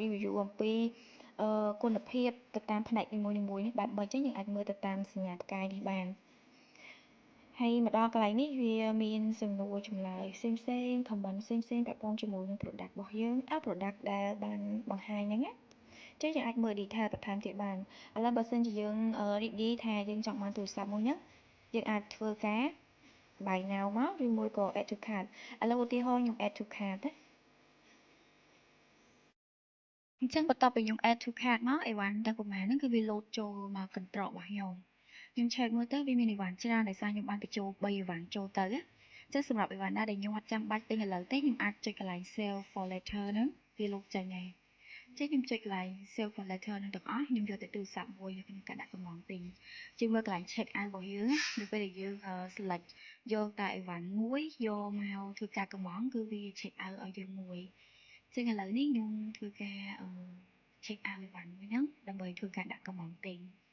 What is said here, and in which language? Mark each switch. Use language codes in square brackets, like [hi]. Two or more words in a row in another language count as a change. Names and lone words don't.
[km] review អំពីគុណភាពទៅតាមផ្នែកនីមួយៗបែបបើអញ្ចឹងយើងអាចមើលទៅតាមសញ្ញាផ្កាយនេះបានហើយមកដល់កន្លែងនេះវាមានសំណួរចម្លើយផ្សេងៗ comment ផ្សេងពាក់ព័ន្ធជាមួយនឹង product របស់យើងproduct ដែលបានបង្ហាញហ្នឹងណាចឹងយើងអាចមើល detail បន្ថែមទៀតបានឥឡូវបើសិនជាយើងរីករាយថាយើងចង់បានទូរស័ព្ទមួយហ្នឹងយើងអាចធ្វើការ [en] buy now [km] មកឬមួយក៏ [en] add to cart [km] ឥឡូវឧទាហរណ៍ខ្ញុំ [en] add to cart [km] ណា អញ្ចឹងបន្ទាប់ពីខ្ញុំ [en] add to cart [km] មកអីវ៉ាន់ទាំងប្រហែលហ្នឹងគឺវាលោតចូលមកកន្ត្រករបស់ខ្ញុំឆែកមើលទៅវាមានអីវ៉ាន់ច្រើនដោយសារខ្ញុំបានបញ្ចូល3 អីវ៉ាន់ចូលទៅណាអញ្ចឹងសម្រាប់អីវ៉ាន់ណាដែលខ្ញុំអត់ចាំបាច់ទិញឥឡូវទេខ្ញុំអាចចុចកន្លែង [en] save for later [km] ហ្នឹងវាលោកចេញហើយអចេះខ្ញុំចុចកន្លែង [en] save for later [km] នឹងទាំងអស់ខ្ញុំយកទៅទូរស័ព្ទមួយនៅក្នុងការដាក់កំងទិញជាងមើលកន្លែង [en] check out [km] របស់យើងនៅពេលដែលយើង select យកតែអីវ៉ាន់មួយយកមកធ្វើការកំងគឺវា [en] check out [km] ឲ្យយើងមួយចឹងឥឡូវនេះខ្ញុំធ្វើការ [en] check out [km] អីវ៉ាន់មួយហ្នឹងដើម្បីធ្វើការដាក់កំងទិញ